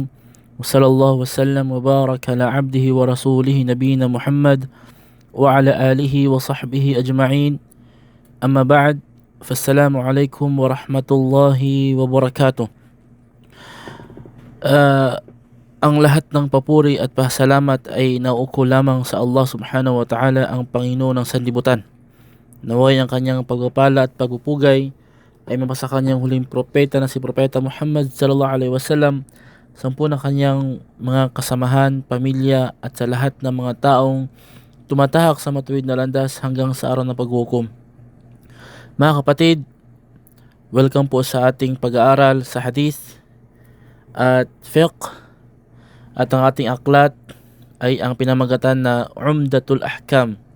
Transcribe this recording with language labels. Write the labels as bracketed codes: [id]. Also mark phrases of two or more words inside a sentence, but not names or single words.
[ar] وصلى الله وسلم وبارك على عبده ورسوله نبينا محمد وعلى آله وصحبه أجمعين. أما بعد. فالسلام عليكم ورحمة الله وبركاته. [tl] Ang lahat ng papuri at pasalamat ay nauuko lamang sa Allah [ar] سبحانه وتعالى, [tl] ang Panginoon ng sanlibutan. Naway ang kanyang pagpapala at pagpupugay ay mapasa kanyang huling propeta na si Propeta Muhammad [ar] صلى الله عليه وسلم, [tl] sampu na kanyang mga kasamahan, pamilya at sa lahat ng mga taong tumatahak sa matuwid na landas hanggang sa araw ng paghukom. Mga kapatid, welcome po sa ating pag-aaral sa hadith at fiqh, at ang ating aklat ay ang pinamagatan na Umdatul Ahkam.